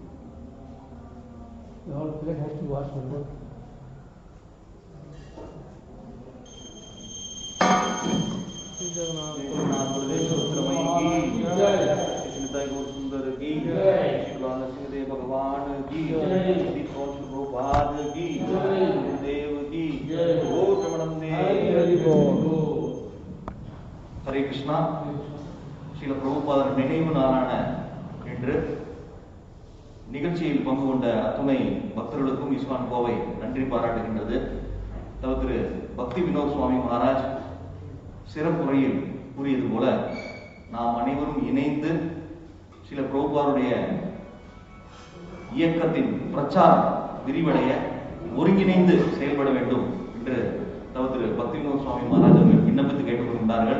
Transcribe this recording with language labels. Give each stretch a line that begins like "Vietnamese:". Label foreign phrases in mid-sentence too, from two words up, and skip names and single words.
Hindi: The whole plate has to wash one more. जगन्नाथ बलदेव की जय, निताई गौर सुंदर की जय, शुक्लानंद सिंहदेव भगवान की जय, प्रभुपाद की जय, गुरुदेव की जय, गौर प्रेमानंदे हरि बोल। हरे कृष्णा।
Tamil: ஸ்ரீல பிரபுபாதர் நினைவு நாளான இன்று நிகழ்ச்சியில் பங்கு கொண்ட அத்துணை பக்தர்களுக்கும் இஸ்வான் கோவை நன்றி பாராட்டுகின்றது. திரு பக்தி வினோத் சுவாமி மகாராஜ் சிறப்புரையில் கூறியது போல நாம் அனைவரும் இணைந்து சில பிரபுபாருடைய இயக்கத்தின் பிரச்சாரம் விரிவடைய ஒருங்கிணைந்து செயல்பட வேண்டும் என்று திரு பக்தி வினோத் சுவாமி மகாராஜ் அவர்கள் விண்ணப்பித்து கேட்டுக்கொண்டார்கள்.